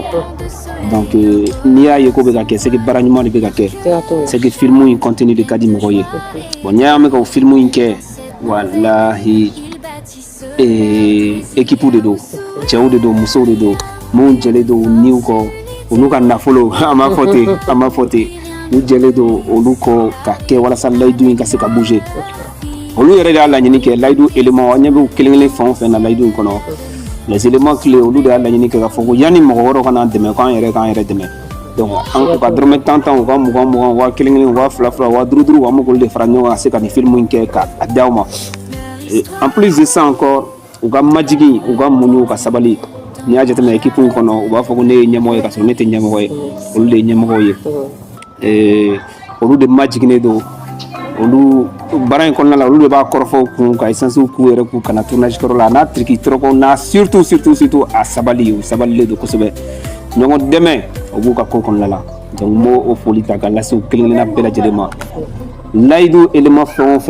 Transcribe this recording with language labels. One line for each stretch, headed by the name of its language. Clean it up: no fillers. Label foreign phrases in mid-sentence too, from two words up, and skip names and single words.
Bambara: Donc n'i y'a ye ko bɛ ka kɛ
French: c'est que
Bambara: baara ɲuman de bɛ ka kɛ
French: c'est que
Bambara: film in contenu de ka di mɔgɔw ye bon n'i y'a mɛn ka o film in kɛ walahi équipe de don cɛw de don musow de don minnu jɛlen don u niw kɔ olu ka nafolo an b'a fɔ ten u jɛlen don olu kɔ ka kɛ walasa layidu in ka se ka bouger olu yɛrɛ de y'a laɲini kɛ layidu élément an ɲɛ bɛ kelen kelen fɛn o fɛn na layidu in kɔnɔ
French: les éléments clés
Bambara: olu de y'a laɲini kɛ ka fɔ ko yanni mɔgɔ wɛrɛw kana dɛmɛ k'an yɛrɛ k'an yɛrɛ dɛmɛ donc an ka dɔrɔmɛ 10 u ka 20 wa kelen kelen wa fila fila wa duuru duuru an b'olu de fara ɲɔgɔn kan ka se ka nin film in kɛ ka di aw ma
French: En plus de ça encore
Bambara: u ka majigi u ka muɲu ka sabali ni y'a jateminɛ équipe in kɔnɔ u b'a fɔ ko ne ye ɲɛmɔgɔ ye ka sɔrɔ ne tɛ ɲɛmɔgɔ ye olu de ye ɲɛmɔgɔ ye olu de majiginen don olu baara in kɔnɔna la olu de b'a kɔrɔfɔw kun ka essence k'u yɛrɛ kun kana tournage kɔrɔ la a n'a triki tɔrɔkɔ n'a surtout a sabali u sabalilen don kosɛbɛ ɲɔgɔn dɛmɛ o b'u ka ko kɔnɔna la donc n b'o foli ta ka lase u kelen-kelenna bɛɛ lajɛlen ma layidu élément fɛn o